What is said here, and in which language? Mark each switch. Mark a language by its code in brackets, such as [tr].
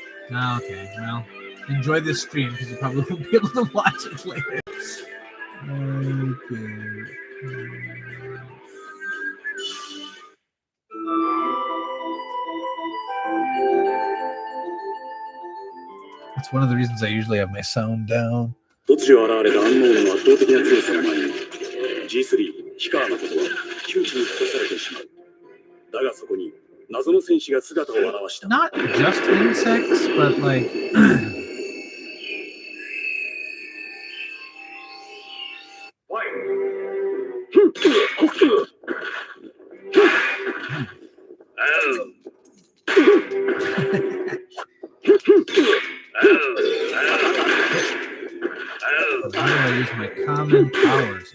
[en] Okay, well, enjoy this stream because you probably won't be able to watch it later. Okay. That's one of the reasons I usually have my sound down. [ja] 突如現れたアンノーンの圧倒的な強さの前に G3 氷川誠は窮地に立たされてしまう。だがそこに謎の戦士が姿を現した。 [en] Not just insects, but like how do I use my common powers?